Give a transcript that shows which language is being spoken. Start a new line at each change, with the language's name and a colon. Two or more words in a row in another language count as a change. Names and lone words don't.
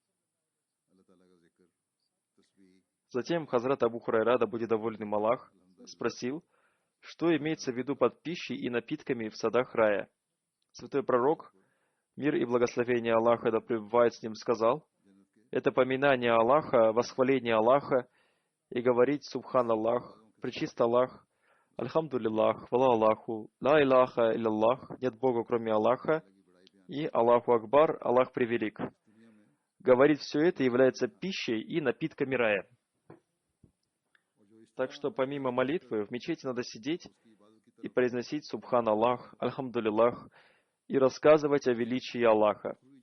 Russian: Затем Хазрат Абу Хурайра, да будет доволен им Аллах, спросил, что имеется в виду под пищей и напитками в садах рая. Святой пророк, мир и благословение Аллаха, да пребывает с ним, сказал, это поминание Аллаха, восхваление Аллаха и говорить
Arabic: سبحان الله,
Russian: пречист Аллах, Альхамдулиллах, хвала Аллаху,
Arabic: لا إله إلا الله,
Russian: нет Бога кроме Аллаха, и
Arabic: الله أكبر,
Russian: Аллах превелик. Говорить все это является пищей и напитками рая. Так что помимо молитвы в мечети надо сидеть и произносить
Arabic: سبحان الله,
Russian: Альхамдулиллах, и рассказывать о величии Аллаха.